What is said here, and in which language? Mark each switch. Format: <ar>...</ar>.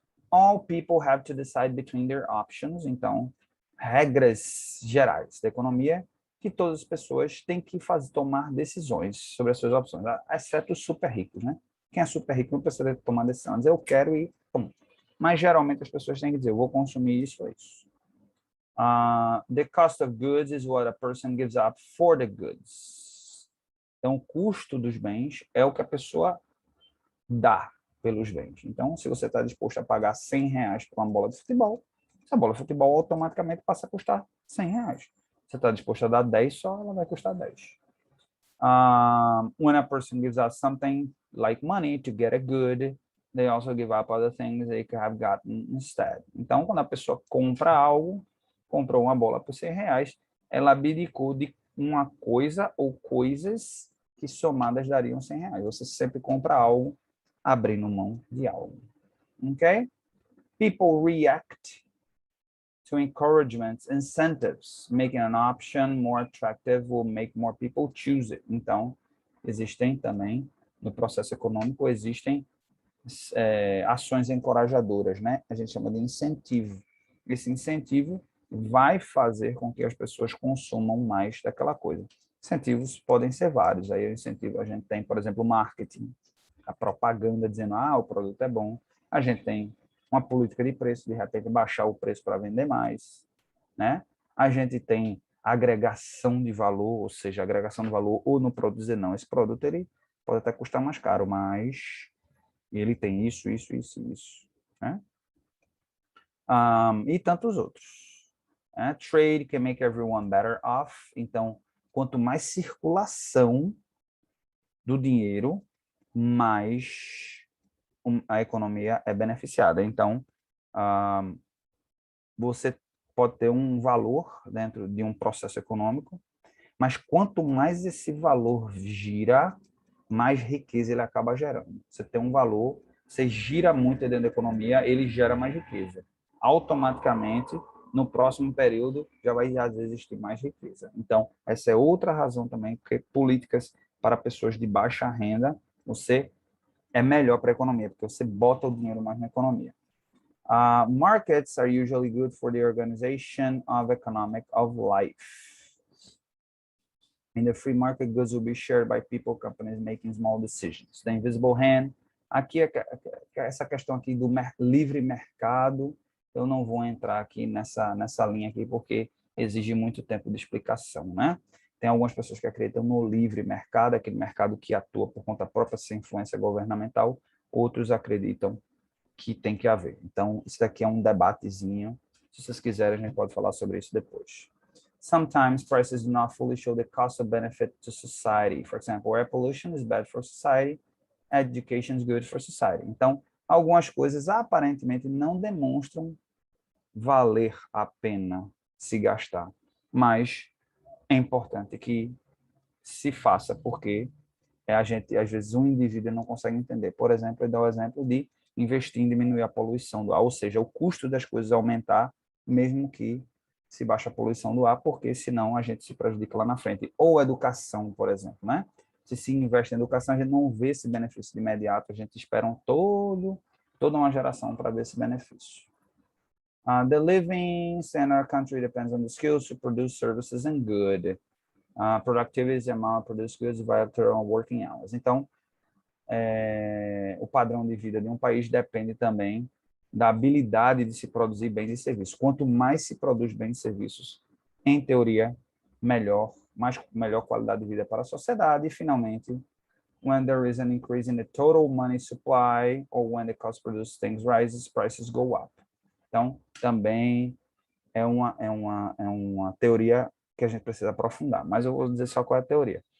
<en>All people have to decide between their options,</en> <pt>então, regras gerais da economia que todas as pessoas têm que tomar decisões sobre as suas opções, exceto os super ricos, né? Quem é super rico não precisa tomar decisão, diz eu quero ir, pum. mas geralmente as pessoas têm que dizer, eu vou consumir isso ou isso.</pt> <en>The cost of goods is what a person gives up for the goods.</en> <pt>Então, o custo dos bens é o que a pessoa dá pelos bens. Então, se você está disposto a pagar R$ 100 por uma bola de futebol, essa bola de futebol automaticamente passa a custar R$ 100. Você está disposto a dar 10 só, ela vai custar 10.</pt> <en>When a person gives up something like money to get a good, they also give up other things they could have gotten instead.</en> <pt>Então, quando a pessoa compra algo, comprou uma bola por R$ 100, ela abdicou de uma coisa ou coisas que somadas dariam R$ 100. Você sempre compra algo abrindo mão de algo. Ok?</pt> <en>People react to encouragements, incentives. Making an option more attractive will make more people choose it.</en> <pt>Então, existem também, no processo econômico, existem ações encorajadoras, né? A gente chama de incentivo. Esse incentivo vai fazer com que as pessoas consumam mais daquela coisa. Incentivos podem ser vários. Aí o incentivo a gente tem, por exemplo, o marketing, a propaganda dizendo, o produto é bom. A gente tem uma política de preço, de repente baixar o preço para vender mais, né? A gente tem agregação de valor, ou seja, agregação de valor ou no produto dizer, não, esse produto ele pode até custar mais caro, mas ele tem isso, né? E tantos outros.</pt> <en>Trade can make everyone better off.</en> <pt>Então, quanto mais circulação do dinheiro, mais a economia é beneficiada. Então, você pode ter um valor dentro de um processo econômico, mas quanto mais esse valor gira, mais riqueza ele acaba gerando. Você tem um valor, você gira muito dentro da economia, ele gera mais riqueza. Automaticamente, no próximo período, já vai às vezes existir mais riqueza. Então, essa é outra razão também, porque políticas para pessoas de baixa renda, você é melhor para a economia, porque você bota o dinheiro mais na economia.</pt> <en>Markets are usually good for the organization of economic of life. In the free market, goods will be shared by people, companies making small decisions. The invisible hand.</en> <pt>Aqui, essa questão aqui do livre mercado, eu não vou entrar aqui nessa linha aqui, porque exige muito tempo de explicação, né? Tem algumas pessoas que acreditam no livre mercado, aquele mercado que atua por conta própria, sem influência governamental. Outros acreditam que tem que haver. Então, isso daqui é um debatezinho. Se vocês quiserem, a gente pode falar sobre isso depois.</pt> <en>Sometimes prices do not fully show the cost of benefit to society. For example, air pollution is bad for society, education is good for society.</en> <pt>Então, algumas coisas aparentemente não demonstram valer a pena se gastar, mas é importante que se faça, porque a gente, às vezes, um indivíduo não consegue entender. Por exemplo, eu dou o exemplo de investir em diminuir a poluição do ar, ou seja, o custo das coisas aumentar, mesmo que se baixe a poluição do ar, porque senão a gente se prejudica lá na frente. Ou educação, por exemplo, né? Se investe em educação, a gente não vê esse benefício de imediato, a gente espera toda uma geração para ver esse benefício.</pt> <en>The living in our country depends on the skills to produce services and good. Productivity is the amount produced goods divided through working hours.</en> <pt>Então, o padrão de vida de um país depende também da habilidade de se produzir bens e serviços. Quanto mais se produz bens e serviços, em teoria, melhor qualidade de vida para a sociedade. E, finalmente,</pt> <en>when there is an increase in the total money supply or when the cost to produce things rises, prices go up.</en> <pt>Então, também é uma teoria que a gente precisa aprofundar, mas eu vou dizer só qual é a teoria.</pt>